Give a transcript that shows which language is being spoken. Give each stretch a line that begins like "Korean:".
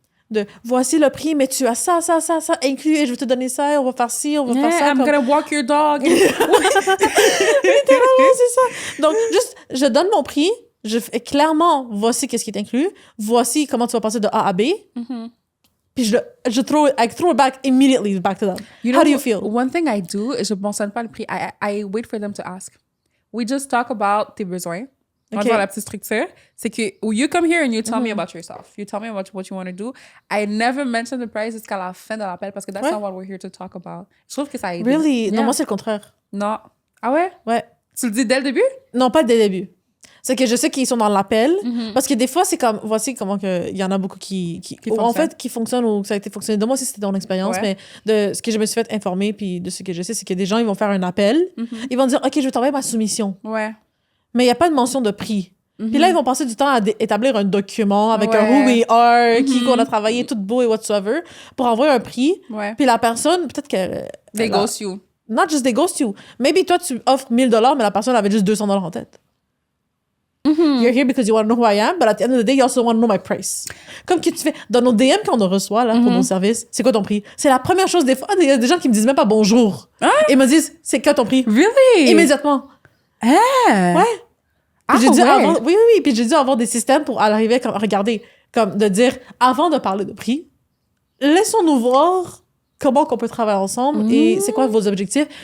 French: De voici le prix, mais tu as ça inclus et je vais te donner ça, on va faire ci, on va faire ça.
English: I'm gonna walk your dog.
French: Littéralement, c'est ça. Donc, juste, je donne mon prix, je fais clairement, voici qu'est-ce qui est inclus, voici comment tu vas passer de A à B. Puis je
English: throw it back immediately back to them. How do you feel? One thing I do,
French: je ne mentionne pas le prix.
English: I wait for them to ask. We just talk about
French: tes besoins. On va voir la petite structure. C'est que
English: you come here and you tell me about yourself. You tell me about what you want to do. I never mention the price
French: jusqu'à la fin de l'appel parce que
English: that's not what we're here to talk about.
French: Je trouve que ça aide.
English: Really?
French: Yeah. Non, moi, c'est le contraire. Non. Ah ouais? Ouais. Tu le dis dès le début? Non, pas dès le début. C'est que je sais qu'ils sont dans l'appel. Parce que des fois, c'est comme... Voici comment il y en a beaucoup qui en fait, qui fonctionnent ou ça a été fonctionné. De moi aussi, c'était ton expérience. Mais de ce que je me suis fait informer puis de ce que je sais, c'est que des gens, ils vont faire un appel. Ils vont dire, OK, je vais t'envoyer ma soumission. Ouais. Mais il n'y a pas de mention de prix. Puis là, ils vont passer du temps à établir un document avec un who we are, qui qu'on a travaillé, tout beau et whatsoever, pour envoyer un prix. Puis la personne, peut-être que...
English: They ghost you. Not just they ghost you.
French: Maybe toi, tu offres $1,000, mais la personne avait juste $200 en tête.
English: You're here because you want to know who I am, but at the end of the day, you also want to know my price.
French: Comme que tu fais dans nos DM qu'on reçoit là, pour nos services, c'est quoi ton prix? C'est la première chose des fois. Il y a des gens qui me disent même pas bonjour. Et me disent, c'est quoi ton prix?
English: Really?
French: Immédiatement. Ouais. Puis j'ai dû avoir, oui. Puis j'ai dû avoir des systèmes pour arriver, comme, regardez, comme de dire, avant de parler de prix, laissons-nous voir comment qu'on peut travailler ensemble et c'est quoi vos objectifs.